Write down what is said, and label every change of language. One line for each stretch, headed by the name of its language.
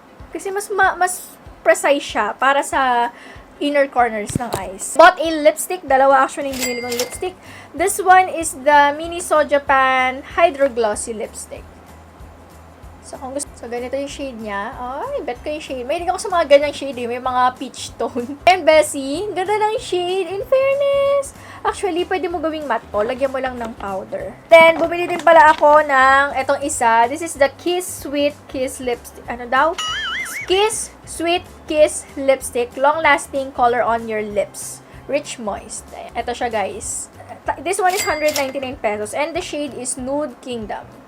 Filipino: Kasi mas precise siya para sa inner corners ng eyes.
English: Bought a lipstick.
Filipino: Dalawa actually yung binili kong lipstick.
English: This one is the MINISO Japan Hydro Glossy Lipstick.
Filipino: So, kung gusto, so ganito yung shade niya. Ay, bet ko yung shade. May ako sa mga ganyang shade eh. May mga peach tone. And Bessie, ganda ng shade. In fairness. Actually, pwede mo gawing matte to. Lagyan mo lang ng powder. Then, bumili din pala ako ng etong isa.
English: This is the Kiss Sweet Kiss Lipstick.
Filipino: Ano daw? Kiss Sweet Kiss Lipstick.
English: Long-lasting color on your lips. Rich moist.
Filipino: Ito siya, guys.
English: This one is 199 pesos. And the shade is Nude Kingdom.